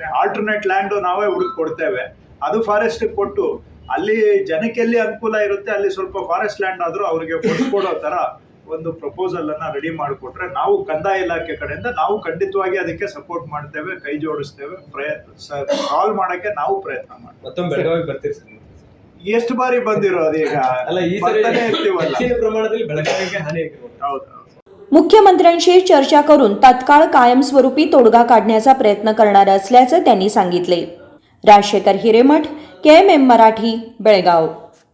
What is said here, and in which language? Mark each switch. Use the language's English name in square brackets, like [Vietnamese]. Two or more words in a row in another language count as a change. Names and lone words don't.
[English] alternate land [Kannada] ನಾವೇ ಹುಡುಕಿ ಕೊಡ್ತೇವೆ, ಅದು ಫಾರೆಸ್ಟ್ ಕೊಟ್ಟು ಅಲ್ಲಿ ಜನಕ್ಕೆ ಎಲ್ಲಿ ಅನುಕೂಲ ಇರುತ್ತೆ ಅಲ್ಲಿ ಸ್ವಲ್ಪ [English] forest land [Kannada] ಆದ್ರೂ ಅವರಿಗೆ ಕೊಡ್ಕೊಡೋ ತರ ಒಂದು ಪ್ರಪೋಸಲ್ ಅನ್ನ ರೆಡಿ ಮಾಡಿಕೊಟ್ರೆ ನಾವು ಕಂದಾಯ ಇಲಾಖೆ ಕಡೆಯಿಂದ ನಾವು ಖಂಡಿತವಾಗಿ ಅದಕ್ಕೆ ಸಪೋರ್ಟ್ ಮಾಡ್ತೇವೆ, ಕೈ ಜೋಡಿಸ್ತೇವೆ, ಸಾಲ್ವ್ ಮಾಡಕ್ಕೆ ನಾವು ಪ್ರಯತ್ನ ಮಾಡ್ತೇವೆ। ಮತ್ತೊಮ್ಮೆ ಬೆಳಗಾವಿ ಬರ್ತೀರಿ ಸರ್? ಎಷ್ಟು ಬಾರಿ ಬಂದಿರೋದು ಈಗ ಅಲ್ಲ, ಈ ಹೆಚ್ಚಿನ ಪ್ರಮಾಣದಲ್ಲಿ ಬೆಳಗಾವಿಗೆ ಹಾನಿ ಆಗಿರೋದು। ಹೌದು। [Marathi] मुख्यमंत्र्यांशी चर्चा करून तत्काळ कायमस्वरूपी तोडगा काढण्याचा प्रयत्न करणार असल्याचे त्यांनी सांगितले। राजशेखर हिरेमठ, KMM मराठी, बेळगाव।